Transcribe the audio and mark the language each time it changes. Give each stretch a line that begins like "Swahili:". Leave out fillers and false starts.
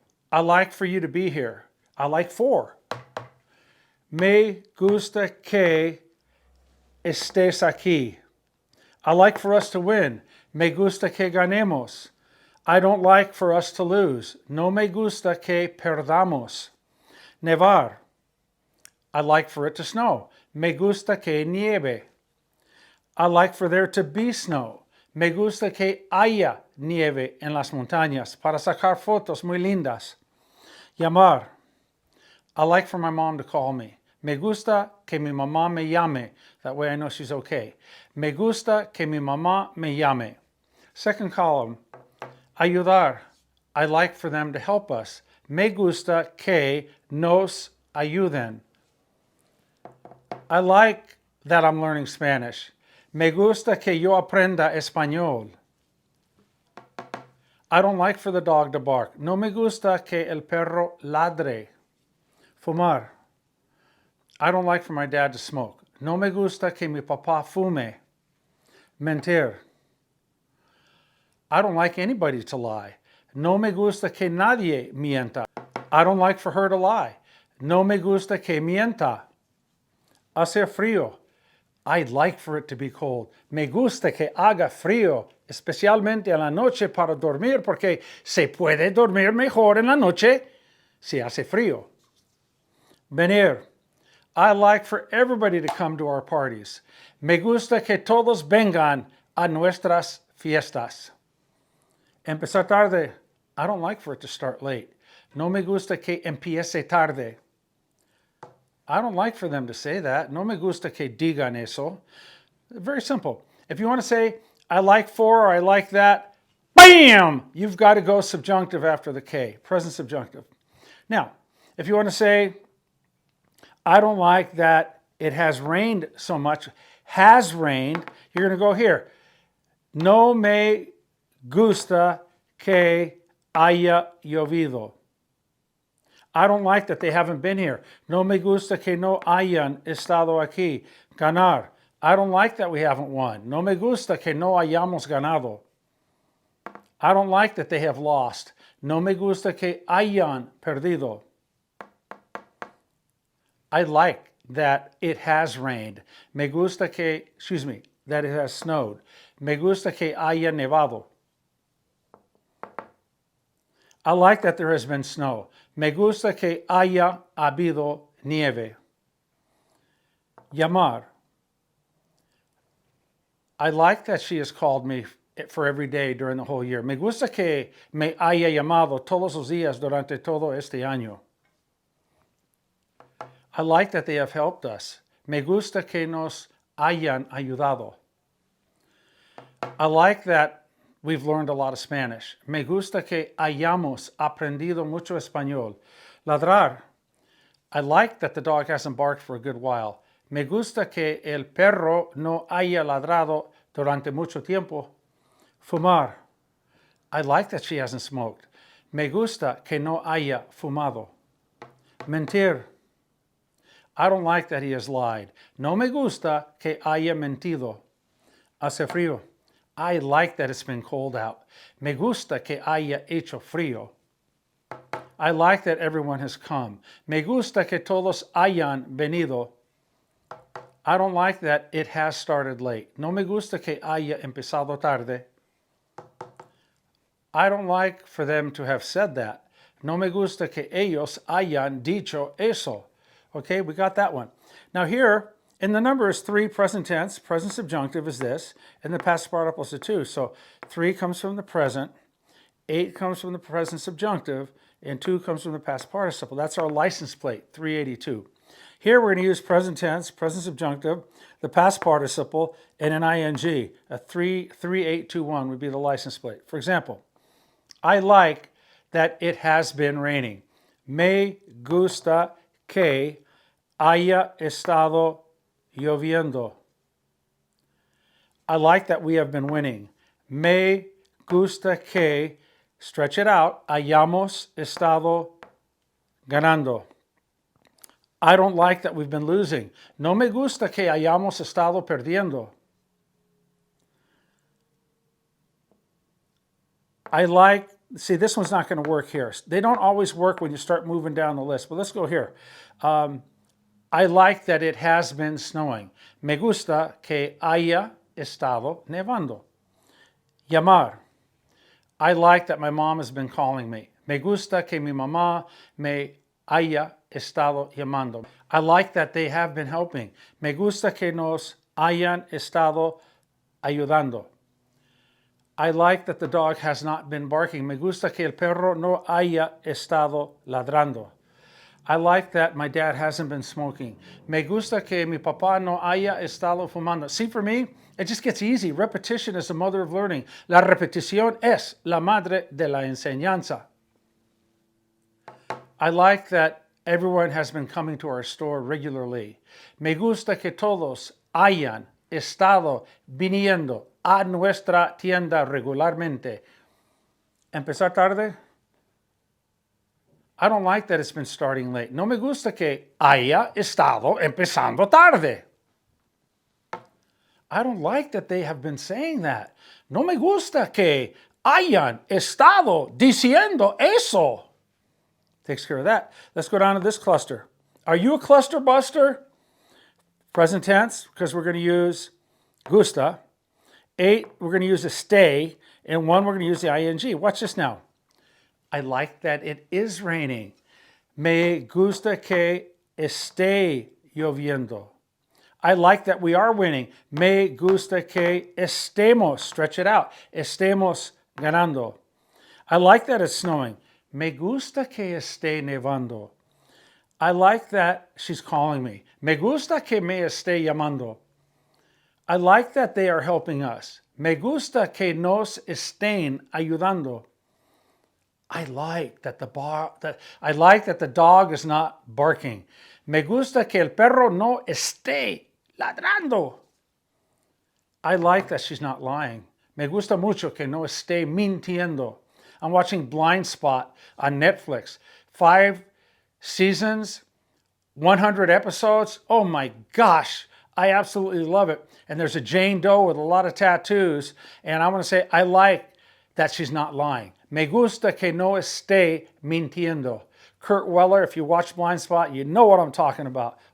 English: I like for you to be here. I like for.
Spanish: Me gusta que estés aquí.
English: I like for us to win.
Spanish: Me gusta que ganemos.
English: I don't like for us to lose.
Spanish: No me gusta que perdamos.
English: Nevar. I like for it to snow.
Spanish: Me gusta que nieve.
English: I like for there to be snow.
Spanish: Me gusta que haya nieve en las montañas para sacar fotos muy lindas. Llamar.
English: I like for my mom to call me.
Spanish: Me gusta que mi mamá me llame.
English: That way I know she's okay.
Spanish: Me gusta que mi mamá me llame.
English: Second column. Ayudar. I like for them to help us.
Spanish: Me gusta que nos ayuden.
English: I like that I'm learning Spanish.
Spanish: Me gusta que yo aprenda español.
English: I don't like for the dog to bark.
Spanish: No me gusta que el perro ladre. Fumar.
English: I don't like for my dad to smoke.
Spanish: No me gusta que mi papá fume. Mentir.
English: I don't like anybody to lie.
Spanish: No me gusta que nadie mienta.
English: I don't like for her to lie.
Spanish: No me gusta que mienta. Hacer frío.
English: I'd like for it to be cold.
Spanish: Me gusta que haga frío, especialmente en la noche para dormir, porque se puede dormir mejor en la noche si hace frío. Venir.
English: I like for everybody to come to our parties.
Spanish: Me gusta que todos vengan a nuestras fiestas. Empezar tarde.
English: I don't like for it to start late.
Spanish: No me gusta que empiece tarde.
English: I don't like for them to say that.
Spanish: No me gusta que digan eso.
English: Very simple. If you want to say, I like for or I like that, bam! You've got to go subjunctive after the K, present subjunctive. Now, if you want to say, I don't like that it has rained so much, has rained, you're going to go here.
Spanish: No me gusta que haya llovido.
English: I don't like that they haven't been here.
Spanish: No me gusta que no hayan estado aquí. Ganar.
English: I don't like that we haven't won.
Spanish: No me gusta que no hayamos ganado.
English: I don't like that they have lost.
Spanish: No me gusta que hayan perdido.
English: I like that it has rained.
Spanish: Me gusta que,
English: that it has snowed.
Spanish: Me gusta que haya nevado.
English: I like that there has been snow.
Spanish: Me gusta que haya habido nieve. Llamar.
English: I like that she has called me for every day during the whole year.
Spanish: Me gusta que me haya llamado todos los días durante todo este año.
English: I like that they have helped us.
Spanish: Me gusta que nos hayan ayudado.
English: I like that we've learned a lot of Spanish.
Spanish: Me gusta que hayamos aprendido mucho español. Ladrar.
English: I like that the dog hasn't barked for a good while.
Spanish: Me gusta que el perro no haya ladrado durante mucho tiempo. Fumar.
English: I like that she hasn't smoked.
Spanish: Me gusta que no haya fumado. Mentir.
English: I don't like that he has lied.
Spanish: No me gusta que haya mentido. Hace frío.
English: I like that it's been cold out.
Spanish: Me gusta que haya hecho frío.
English: I like that everyone has come.
Spanish: Me gusta que todos hayan venido.
English: I don't like that it has started late.
Spanish: No me gusta que haya empezado tarde.
English: I don't like for them to have said that.
Spanish: No me gusta que ellos hayan dicho eso.
English: Okay, we got that one. Now here, in the numbers 3, present tense, present subjunctive is this, and the past participle is the 2. So 3 comes from the present, 8 comes from the present subjunctive, and 2 comes from the past participle. That's our license plate, 382. Here we're going to use present tense, present subjunctive, the past participle, and an ing. A 3821 would be the license plate. For example, I like that it has been raining.
Spanish: Me gusta que haya estado lloviendo.
English: I like that we have been winning.
Spanish: Me gusta que,
English: stretch it out,
Spanish: hayamos estado ganando.
English: I don't like that we've been losing.
Spanish: No me gusta que hayamos estado perdiendo.
English: I like, see, this one's not going to work here. They don't always work when you start moving down the list, but let's go here. I like that it has been snowing.
Spanish: Me gusta que haya estado nevando. Llamar.
English: I like that my mom has been calling me.
Spanish: Me gusta que mi mamá me haya estado llamando.
English: I like that they have been helping.
Spanish: Me gusta que nos hayan estado ayudando.
English: I like that the dog has not been barking.
Spanish: Me gusta que el perro no haya estado ladrando.
English: I like that my dad hasn't been smoking.
Spanish: Me gusta que mi papá no haya estado fumando.
English: See, for me, it just gets easy. Repetition is the mother of learning.
Spanish: La repetición es la madre de la enseñanza.
English: I like that everyone has been coming to our store regularly.
Spanish: Me gusta que todos hayan estado viniendo a nuestra tienda regularmente. Empezar tarde.
English: I don't like that it's been starting late.
Spanish: No me gusta que haya estado empezando tarde.
English: I don't like that they have been saying that.
Spanish: No me gusta que hayan estado diciendo eso.
English: Takes care of that. Let's go down to this cluster. Are you a cluster buster? Present tense, because we're going to use gusta. 8, we're going to use a stay. And 1, we're going to use the ing. Watch this now. I like that it is raining.
Spanish: Me gusta que esté lloviendo.
English: I like that we are winning.
Spanish: Me gusta que estemos.
English: Stretch it out.
Spanish: Estemos ganando.
English: I like that it's snowing.
Spanish: Me gusta que esté nevando.
English: I like that she's calling me.
Spanish: Me gusta que me esté llamando.
English: I like that they are helping us.
Spanish: Me gusta que nos estén ayudando.
English: I like that the dog is not barking.
Spanish: Me gusta que el perro no esté ladrando.
English: I like that she's not lying.
Spanish: Me gusta mucho que no esté mintiendo.
English: I'm watching Blind Spot on Netflix. 5 seasons, 100 episodes. Oh my gosh, I absolutely love it. And there's a Jane Doe with a lot of tattoos. And I want to say, I like that she's not lying.
Spanish: Me gusta que no esté mintiendo.
English: Kurt Weller, if you watch Blind Spot, you know what I'm talking about.